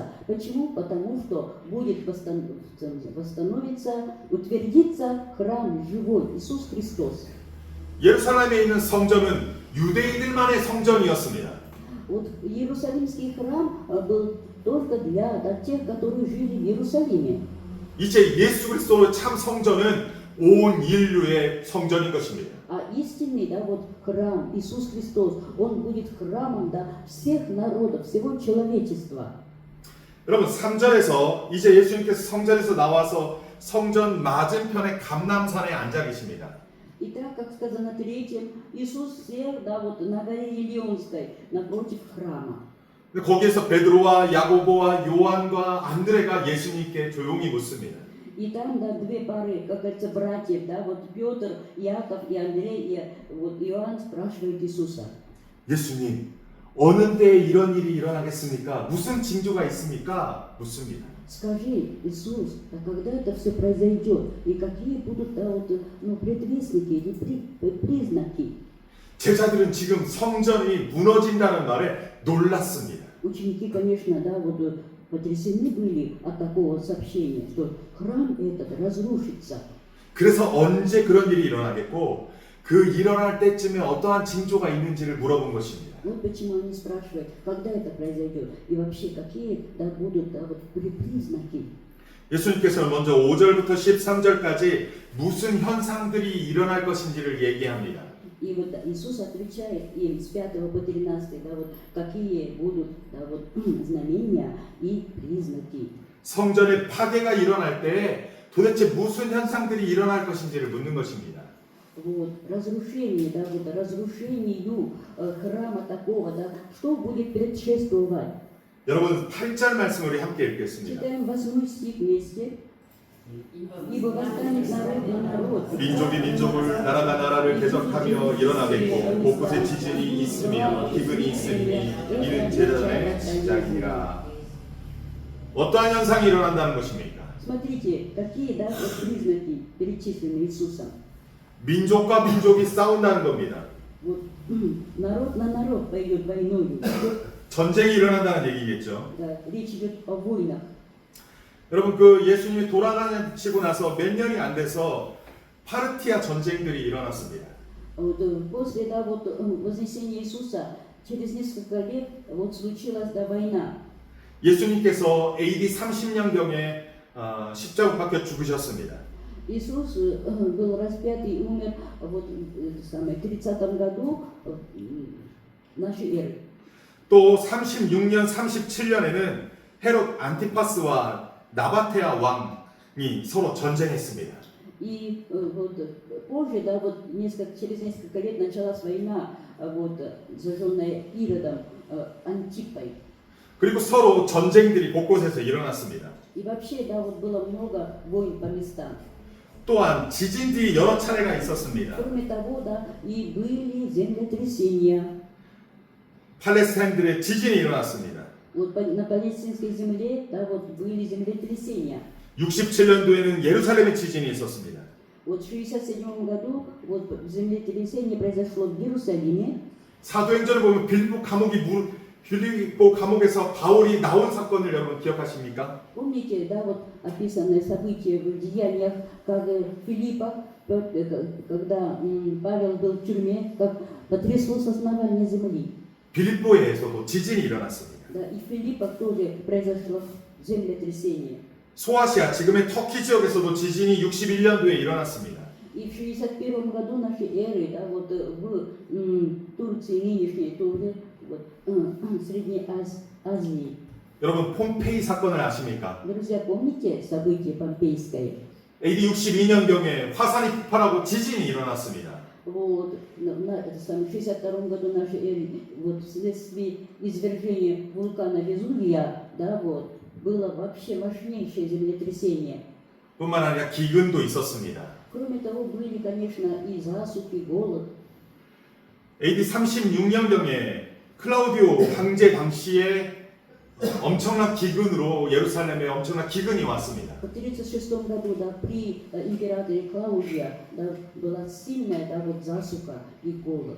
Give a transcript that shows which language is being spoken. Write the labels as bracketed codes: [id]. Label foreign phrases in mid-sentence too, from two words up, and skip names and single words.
[ru] Почему? Потому что будет восстановиться, утвердиться храм живой, Иисус Христос. [ko] 예루살렘에 있는 성전은 유대인들만의 성전이었습니다. [ru] Вот Иерусалимский храм был только для тех, которые жили в Иерусалиме. [ko] 이제 예수 그리스도의 참 성전은 온 인류의 성전인 것입니다. [ru] А истинный, да, вот храм Иисус Христос, он будет храмом, да, всех народов, всего человечества. [ko] 여러분 3절에서 이제 예수님께서 성전에서 나와서 성전 맞은편의 감람산에 앉아 계십니다. [ru] И так, как сказано третьим, Иисус сел, да, вот на горе Елеонской, напротив храма. [ko] 거기에서 베드로와 야고보와 요한과 안드레가 예수님께 조용히 묻습니다. [ru] И там, да, две пары, как говорится, братьев, да, вот Петр, Яков и Андрей, и вот Иоанн спрашивают Иисуса. [ko] 예수님, 어느 때에 이런 일이 일어나겠습니까? 무슨 징조가 있습니까? 묻습니다. [ru] Скажи, Иисус, а когда это все произойдет, и какие будут, да, вот, предвестники или признаки? [ko] 제자들은 지금 성전이 무너진다는 말에 놀랐습니다. [ru] Ученики, конечно, да, вот потрясены были от такого сообщения, что храм этот разрушится. [ko] 그래서 언제 그런 일이 일어나겠고 그 일어날 때쯤에 어떠한 징조가 있는지를 물어본 것입니다. [ru] Вот почему они спрашивают, когда это произойдет, и вообще какие, да, будут, да, вот, признаки. [ko] 예수님께서는 먼저 5절부터 13절까지 무슨 현상들이 일어날 것인지를 얘기합니다. [ru] И вот Иисус отвечает им с 5 по 13, да, вот, какие будут, да, вот, знамения и признаки. [ko] 성전의 파괴가 일어날 때 도대체 무슨 현상들이 일어날 것인지를 묻는 것입니다. [ru] вот, разрушение, да, вот, разрушению храма такого, да, что будет предшествовать. [ko] 여러분 8절 말씀 우리 함께 읽겠습니다. [ru] Читаем 8 стих вместе. Ибо восстанет народ на народ. [ko] 민족이 민족을 나라가 나라를 대적하며 일어나겠고 곳곳에 지진이 있으며 기근이 있으니 이는 재난의 시작이라. 어떠한 현상이 일어난다는 것입니까? [ru] Смотрите, какие, да, вот признаки перечислены Иисусом. [ko] 민족과 민족이 싸운다는 겁니다. [ru] Вот, народ на народ пойдет войною. [ko] 전쟁이 일어난다는 얘기겠죠. [ru] Да, речь идет о войнах. [ko] 여러분 그 예수님이 돌아가시고 나서 몇 년이 안 돼서 파르티아 전쟁들이 일어났습니다. [ru] Вот, после да, вот, вознесения Иисуса, через несколько лет вот, случилась да, война. [ko] 예수님께서 AD 30년경에 십자가 박혀 죽으셨습니다. [ru] Иисус был распят и умер вот, в 30 году нашей эры. [ko] 또 36년, 37년에는 헤롯 안티파스와 나바테아 왕이 서로 전쟁했습니다. [ru] И вот, позже, да, вот, через несколько лет началась война, вот, зажженная Иродом Антипой. [ko] 그리고 서로 전쟁들이 곳곳에서 일어났습니다. [ru] И вообще, да, вот было много войн по местам. [ko] 또한 지진들이 여러 차례가 있었습니다. [ru] Кроме того, да, и были землетрясения. [ko] 팔레스타인들의 지진이 일어났습니다. [ru] Вот на палестинской земле, да, вот были землетрясения. [ko] 67년도에는 예루살렘의 지진이 있었습니다. [ru] Вот в 67 году вот землетрясение произошло в Иерусалиме. [ko] 사도행전을 보면 빌립보 감옥에서 바울이 나온 사건을 여러분 기억하십니까? [ru] Помните, да, вот описанное событие в деяниях, как Филиппа, когда Павел был в тюрьме, как потрясло с основания земли. [ko] 빌립보에서도 지진이 일어났습니다. [ru] Да, и в Филиппах тоже произошло землетрясение. [ko] 소아시아 지금의 터키 지역에서도 지진이 61년도에 일어났습니다. [ru] И в 61 году нашей эры, да, вот в Турции нынешней, тоже вот, Средней Азии. [ko] 여러분 폼페이 사건을 아십니까? [ru] Друзья, помните событие Помпейское? [ko] AD 62년경에 화산이 폭발하고 지진이 일어났습니다. [ru] Вот, в 62 году нашей эры, вот вследствие извержения вулкана Везувия, да, вот, было вообще мощнейшее землетрясение. [ko] 뿐만 아니라 기근도 있었습니다. [ru] Кроме того, были, конечно, и засухи, и голод. [ko] AD 36년경에 클라우디오 황제 당시에 엄청난 기근으로 예루살렘에 엄청난 기근이 왔습니다. [ru] В 36 году, да, при императоре Клаудия, да, была сильная, да, вот засуха и голод.